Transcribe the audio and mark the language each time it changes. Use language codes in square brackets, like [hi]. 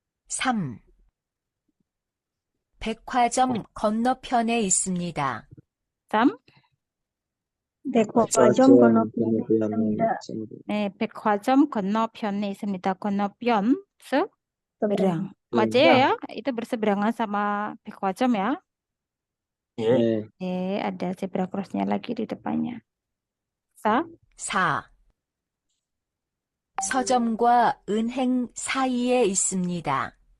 [ko] 3. 백화점 건너편에 있습니다. 3. 백화점 건너편에 [id] Kemudian [ko] 있습니다. 네, 백화점 건너편에 있습니다. 건너편, [id] Seberang. seberang. [ko] 맞아요 [id] ya? Itu berseberangan sama 백화점 ya. [ko] 예. [id] 네, ada zebra crossnya lagi di depannya. 4. 4. [ko] 서점과 은행 사이에 있습니다.